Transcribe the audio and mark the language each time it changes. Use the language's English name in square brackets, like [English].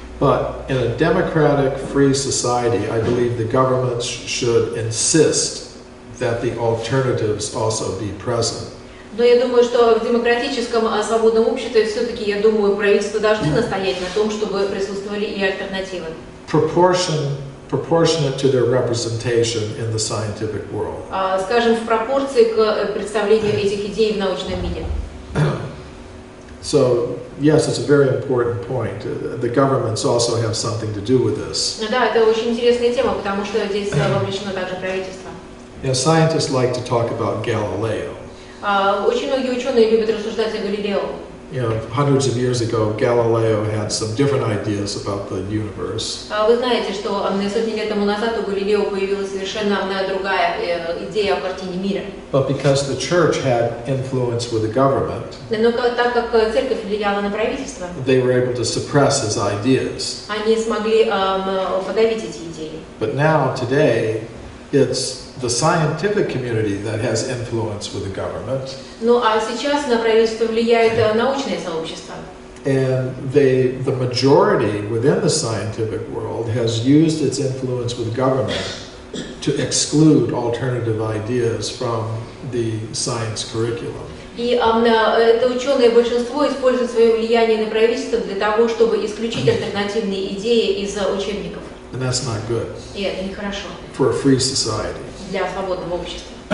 [English] But in a democratic, free society, I believe the governments should insist that the alternatives also be present. [Russian] Но я думаю, что в демократическом свободном обществе все-таки, я думаю, правительства должны настоять на том, чтобы присутствовали и альтернативы. [English] Proportion proportionate to their representation in the scientific world. [Russian] Скажем, в пропорции к представлению этих идей в научном мире. [English] So, yes, it's a very important point. The governments also have something to do with this. [Russian] Да, это очень интересная тема, потому что здесь вовлечено также правительство. [English] Scientists like to talk about Galileo. [Russian] Очень многие ученые любят рассуждать о Галилео. [English] Hundreds of years ago, Galileo had some different ideas about the universe. [Russian] Вы знаете, что сотни лет тому назад у Галилео появилась совершенно другая идея о картине мира. [English] But because the church had influence with the government, [Russian] Но так как церковь влияла на правительство, [English] they were able to suppress his ideas. [Russian] они смогли подавить эти идеи. [English] But now, today, it's the scientific community that has influence with the government. [Russian] Ну а сейчас на правительство влияет научное сообщество. [English] And the majority within the scientific world has used its influence with government to exclude alternative ideas from the science curriculum. [Russian] И это ученое большинство использует свое влияние на правительство для того, чтобы исключить альтернативные идеи из учебников. [English] And that's not good [Russian] И это нехорошо [English] for a free society. [Russian] для свободного общества.